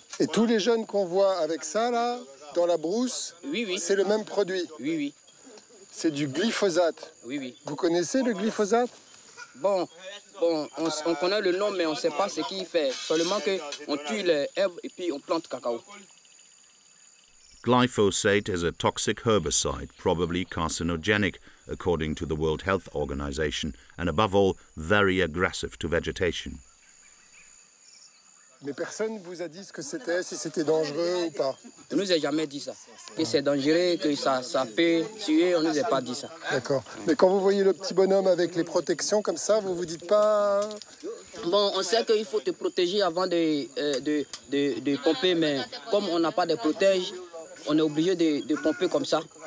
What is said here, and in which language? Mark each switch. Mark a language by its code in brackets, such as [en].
[fr] Et tous les jeunes qu'on voit avec ça, là, dans la brousse, oui, oui. C'est le même produit? Oui, oui. C'est du glyphosate? Oui, oui. Vous connaissez le glyphosate? Bon, on connaît le nom, mais on ne sait pas ce qu'il fait. Seulement qu'on tue les herbes et puis on plante cacao. [en] Glyphosate is a toxic herbicide, probably carcinogenic, according to the World Health Organization, and above all, very aggressive to vegetation. [fr] Mais personne ne vous a dit ce que c'était, si c'était dangereux ou pas? On ne nous a jamais dit ça. Que c'est dangereux, que ça peut tuer, on ne nous a pas dit ça. D'accord. Mais quand vous voyez le petit bonhomme avec les protections comme ça, vous vous dites pas... Bon, on sait qu'il faut te protéger avant de pomper, mais comme on n'a pas de protège, on est obligé de pomper comme ça.